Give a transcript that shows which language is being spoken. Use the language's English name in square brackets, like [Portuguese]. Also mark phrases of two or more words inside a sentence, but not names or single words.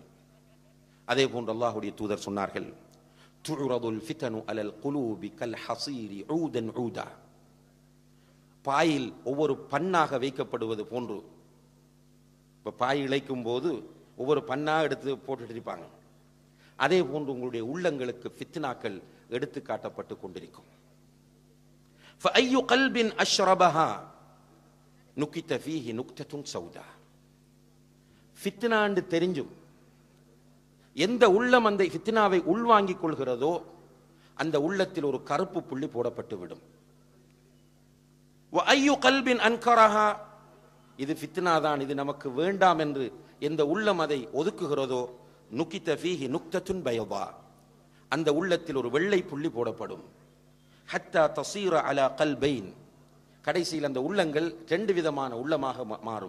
[Tamil] அதே போன்று அல்லாஹ்வுடைய தூதர் சொன்னார்கள், [Arabic] تعرض الفتن على القلوب كالحصير عودا عودا. [Tamil] பாயில் ஒவ்வொரு பண்ணாக வைக்கப்படுவது போன்று. இப்போ பாய் இழைக்கும் போது ஒவ்வொரு பண்ணாக எடுத்து போட்டுட்டு இருப்பாங்க. அதே போன்று உங்களுடைய உள்ளங்களுக்கு ஃபித்னாக்கள் எடுத்து காட்டப்பட்டு கொண்டிருக்கும். [Arabic] فأي قلب أشربها نكت فيه نكتة سوداء. [Tamil] ஃபித்னான்னு தெரிஞ்சும் எந்த உள்ளம் அந்த ஃபித்னாவை உள்வாங்கிக் கொள்கிறதோ அந்த உள்ளத்தில் ஒரு கருப்பு புள்ளி போடப்பட்டு விடும். [Arabic] وأي قلب أنكرها, [Tamil] இது ஃபித்னா தான், இது நமக்கு வேண்டாம் என்று எந்த உள்ளம் அதை ஒதுக்குகிறதோ [Arabic] نكت فيه نكتة بيضاء, [Tamil] அந்த உள்ளத்தில் ஒரு வெள்ளை புள்ளி போடப்படும். [Arabic] حتى تصير على قلبين, [Tamil] கடைசியில் அந்த உள்ளங்கள் 2 விதமான உள்ளமாக மாறும்.